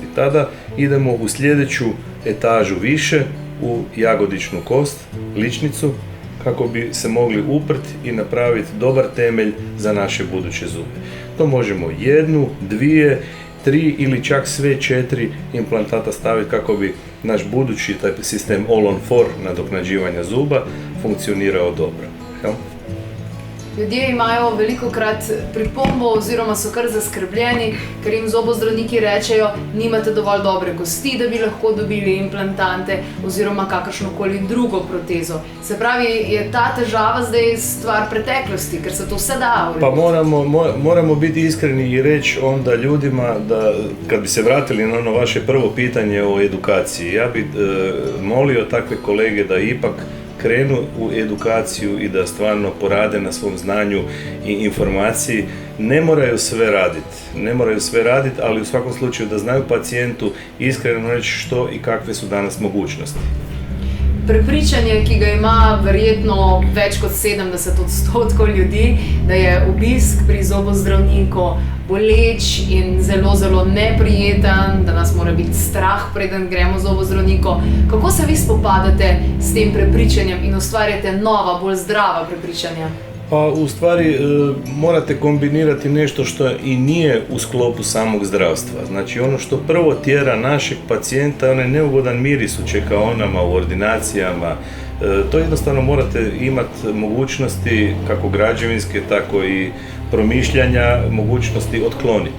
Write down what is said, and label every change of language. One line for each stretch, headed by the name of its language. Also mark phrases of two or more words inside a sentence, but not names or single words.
Croatian: Tada idemo u sljedeću etažu više, u jagodičnu kost, ličnicu, kako bi se mogli uprti i napraviti dobar temelj za naše buduće zube. To možemo 1, 2, 3 ili čak sve 4 implantata staviti kako bi naš budući taj sistem all-on-4 nadoknađivanja zuba funkcionirao dobro. Jel?
Slovenian: Ljudje imajo velikokrat pripombo oziroma so kar zaskrbljeni, ker jim zobozdravniki rečejo, nimate dovolj dobre kosti, da bi lahko dobili implantante oziroma kakršnokoli drugo protezo. Se pravi, je ta težava zdaj stvar preteklosti, ker se to vse da urediti?
Croatian: Pa moramo biti iskreni i reći onda ljudima da, kad bi se vratili na ono vaše prvo pitanje o edukaciji, ja bi molio takve kolege da ipak krenu u edukaciju i da stvarno porade na svom znanju i informaciji. Ne moraju sve raditi, ali u svakom slučaju da znaju pacijentu iskreno reći što i kakve su danas mogućnosti.
Slovenian: Prepričanje, ki ga ima verjetno več kot 70% ljudi, da je obisk pri zobozdravniku boleč in zelo, zelo neprijeten, da nas mora biti strah, preden gremo zobozdravniku. Kako se vi spopadate s tem prepričanjem in ustvarjate nova, bolj zdrava prepričanja?
Croatian: Pa u stvari morate kombinirati nešto što i nije u sklopu samog zdravstva. Znači ono što prvo tjera našeg pacijenta, onaj neugodan miris u čekaonama, u ordinacijama, to jednostavno morate imati mogućnosti kako građevinske, tako i promišljanja, mogućnosti otkloniti.